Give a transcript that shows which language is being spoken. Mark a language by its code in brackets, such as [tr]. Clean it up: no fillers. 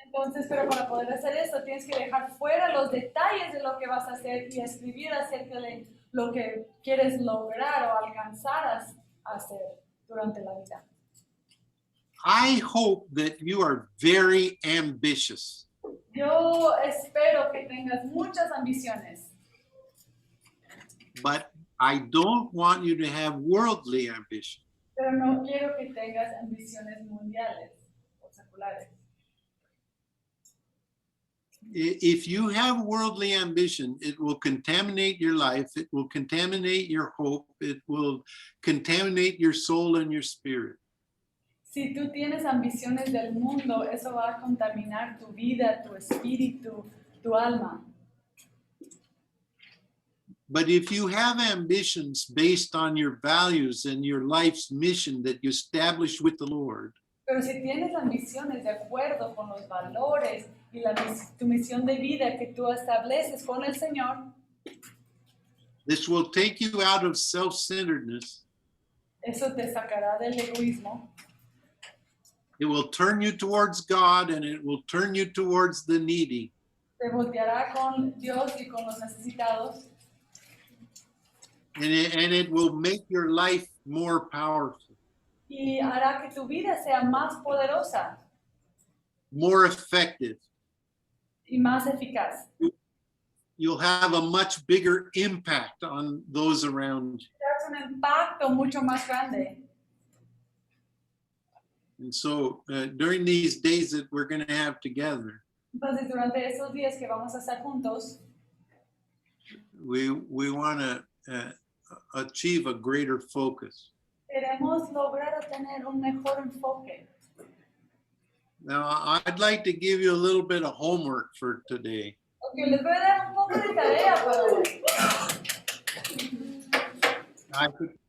[es] Entonces, pero para poder hacer eso, tienes que dejar fuera los detalles de lo que vas a hacer y escribir acerca de lo que quieres lograr o alcanzar a hacer durante la vida. [en] I hope that you are very ambitious. [es] Yo espero que tengas muchas ambiciones, [en] But I don't want you to have worldly ambition. [es] pero no quiero que tengas ambiciones mundiales o seculares. [en] If you have worldly ambition, it will contaminate your life, it will contaminate your hope, it will contaminate your soul and your spirit. [es] Si tú tienes ambiciones del mundo, eso va a contaminar tu vida, tu espíritu, tu alma. [en] But if you have ambitions based on your values and your life's mission that you establish with the Lord, [es] Pero si tienes ambiciones de acuerdo con los valores y tu misión de vida que tú estableces con el Señor, [en] this will take you out of self-centeredness. [es] eso te sacará del egoísmo. [en] It will turn you towards God and it will turn you towards the needy. [es] Te volteará con Dios y con los necesitados. [en] And it will make your life more powerful, [es] Y hará que tu vida sea más poderosa [en] more effective. [es] y más eficaz. [en] You'll have a much bigger impact on those around you. [es] Tendrás un impacto mucho más grande. [en] And so during these days that we're going to have together, [es] Entonces, durante esos días que vamos a estar juntos, [en] we want to achieve a greater focus. [es] queremos lograr tener un mejor enfoque. [en] Now, I'd like to give you a little bit of homework for today. [es] Ok, les voy a dar un poco de tarea para hoy.